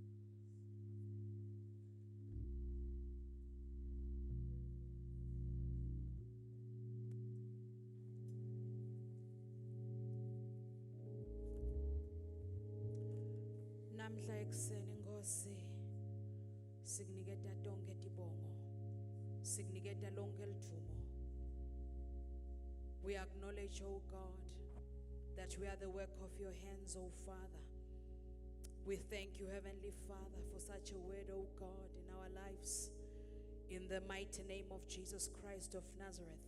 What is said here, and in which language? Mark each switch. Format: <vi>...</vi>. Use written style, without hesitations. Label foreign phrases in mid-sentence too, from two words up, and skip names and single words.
<ss>Namhla ekuseni Nkosi sikuniketa tonke tibongo, sikuniketa lonke lidumo.</ss> <en>We acknowledge, oh God, that we are the work of your hands, oh Father. We thank you, Heavenly Father, for such a word, oh God, in our lives. In the mighty name of Jesus Christ of Nazareth.</en>